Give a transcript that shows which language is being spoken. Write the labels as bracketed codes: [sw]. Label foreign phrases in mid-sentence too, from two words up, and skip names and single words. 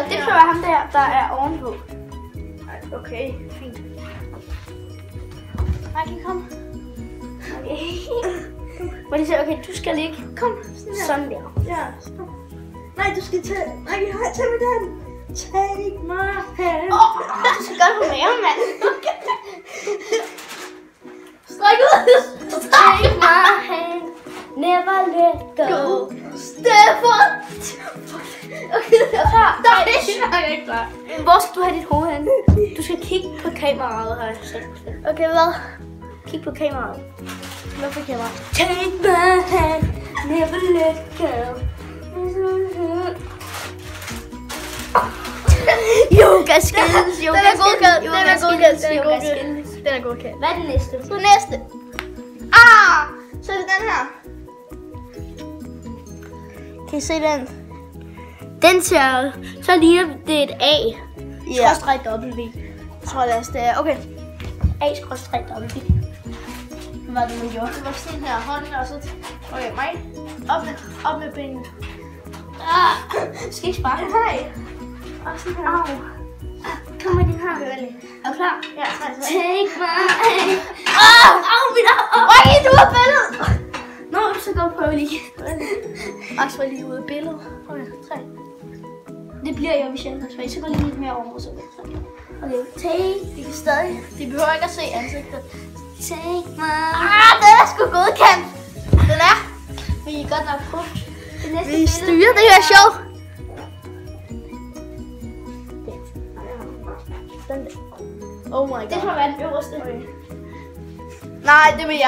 [da] Og det skal være ham der er ovenpå. Okay, fint. Mikey, kom. Okay. Hvor de siger, okay, du skal ligge. Kom, sådan der. Ja, stop. Nej, du skal tage. Mikey, tag med den. [en] Take my hand. [da] Du skal gøre det på maven, mand. Stræk ud. [en] Take my hand. Never let go. [da] Stefan. Okay, Jeg er klar. jeg er ikke klar. Hvor skal du have dit hoved hen? Du skal kigge på kameraet, har jeg sagt. Okay, hvad? Kig på kameraet. Hvad for kamera? [en] Take my hand. Never let go. Yoga skills. [da] Den er godkendt. Den er godkendt. Den er [en] Yoga [da] godkendt. [en] skills. [da] Den er godkendt. Hvad er det næste? Så næste. Ah! Så er det den her. Kan I se den? Den ser, så ligner det et A. Ja. Skråstreg W. Jeg tror lad os det er. Okay. A skråstreg W. Hvad var det, man gjorde? Det var sådan her. Hånden og så. Okay, mig. Op med benene. Skal ikke sparke? Nej. Og sådan her. Au. Kom med den her. Er du klar? Ja, så. [en] Take my hand. [da] Au, mit arm. Okay, du har billedet. Nå, så går vi prøve lige. Max var lige ude af billedet. Okay, 3. Det bliver jeg, hvis jeg er så går lige lidt mere over. Så. Okay, take. De kan stadig. De behøver ikke at se ansigtet. [en] Take my. [da] Den er sgu godkendt. Den er. Vi er godt nok på. Det næste Vi styrer det her show. Den der. [en] Oh my god. [da] Det får være den øverste. Okay. Nej, det vil jeg.